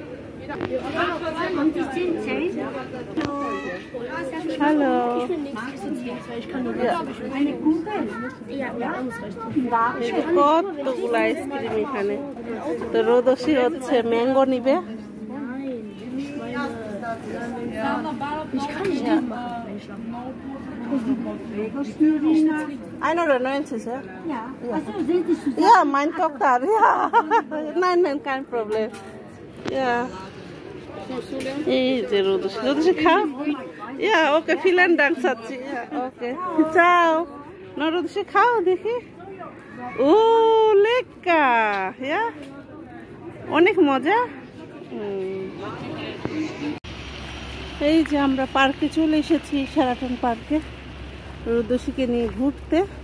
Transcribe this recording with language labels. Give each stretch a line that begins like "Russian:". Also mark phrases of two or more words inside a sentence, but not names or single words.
Bangla: হ্যালো, কতগুলো আইসক্রিম এখানে। তো রোদসী হচ্ছে ম্যাঙ্গো নিবে।
English: I know the nuances, yeah? Yeah,
German: mein Tochter, ja. Nein, kein Problem. Ja.
Bangla: এই যে রোদসী খাও।
English: yeah, okay,
German: vielen Dank, Schatzi. Ja,
English: ওকে, ciao.
Bangla: না রোদসী খাও দেখি। ও লেক্কা, ইয়া, অনেক মজা। এই যে আমরা পার্কে চলে এসেছি, শেরাটন পার্কে, রোদসীকে নিয়ে ঘুরতে।